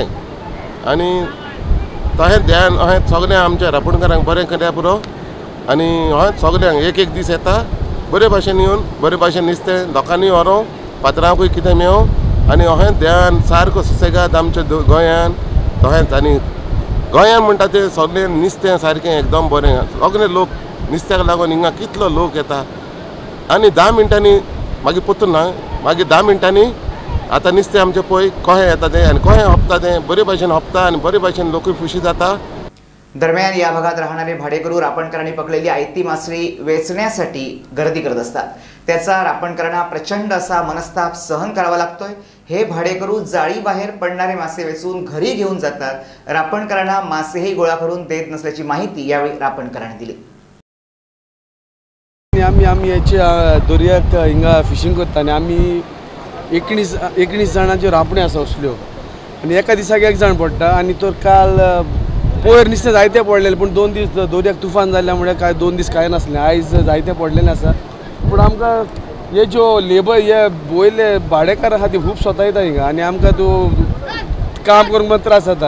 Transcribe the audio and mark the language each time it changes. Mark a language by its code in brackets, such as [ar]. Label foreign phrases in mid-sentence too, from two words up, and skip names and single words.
[kok] आनी तशें देवान अशें सगळ्यांक आमच्या रापणकारांक बरें केल्या पुरो आनी अशें सगळ्यांक एक दीस येता बरे भाशेन येवन बरे भाशेन नुस्तें लोकांनी व्हरों, पात्रांकूय कितें मेळों आनी अशें देवान सारको सुसेगाद आमच्या गोंयान तशेंच आनी गोंयान म्हणटा तें सगळें नुस्तें सारकें एकदम बरें। सगळे लोक नुस्त्याक लागून हिंगा कितलो लोक येता आनी 10 मिनटांनी मागीर पोतून ना, मागीर 10 मिनटांनी आतां नुस्तें आमचें पळय कशें येता तें आनी कशें हपता तें बरे भाशेन हपता आनी बरे भाशेन लोकूय खुशी जाता। [mr] दरम्यान या भागात राहणारे भाडेकरू रापणकारांनी पकडलेली आयती मासळी वेचण्यासाठी गर्दी करत असतात। त्याचा रापणकारांना प्रचंड असा मनस्ताप सहन करावा लागतोय। हे भाडेकरू जाळी बाहेर पडणारे मासे वेचून घरी घेऊन जातात। रापणकारांना मासेही गोळा करून देत नसल्याची माहिती यावेळी रापणकारांनी दिली। [kok] आम्ही याच्या दर्याक हिंगा फिशिंग करता आनी आमी 19 जाणांच्यो रापणे आसा असल्यो आनी एका दिसाक एक जाण पडटा आनी तो काल पयर नुस्तें जायते पडलेलें, पूण 2 दीस दर्याक तुफान जाल्ल्या मुळे काय 2 दीस कांय नासलें। आयज जायते पडलेलें आसा, पूण आमकां हे ज्यो लेबर हे वयले भाडेकार आहा ती खूब स्वता हिंगा आनी आमकां तो काम करूंक मात त्रास जाता।